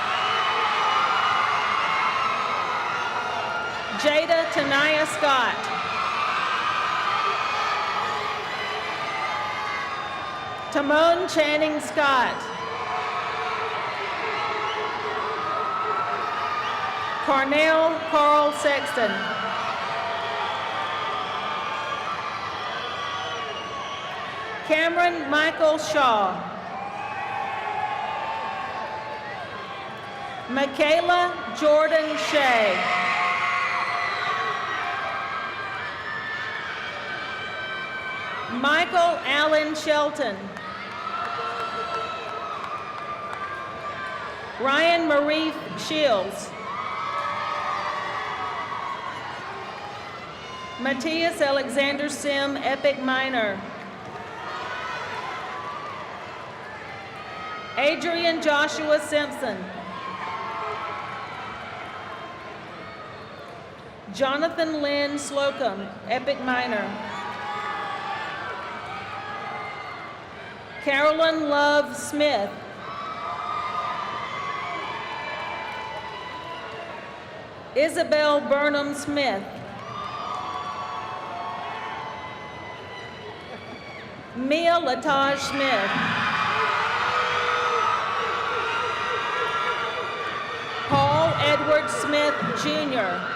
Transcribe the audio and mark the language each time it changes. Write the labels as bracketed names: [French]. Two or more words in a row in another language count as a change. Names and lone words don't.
[English] Jada Tanaya Scott. Timon Channing Scott. Carnell Carl Sexton. Cameron Michael Shaw. Michaela Jordan Shea. Michael Allen Shelton. Ryan Marie Shields. Matthias Alexander Sim, Epic Minor. Adrian Joshua Simpson. Jonathan Lynn Slocum, Epic Minor. Carolyn Love Smith. Isabel Burnham Smith. Mia Lataj Smith. Paul Edward Smith, Jr.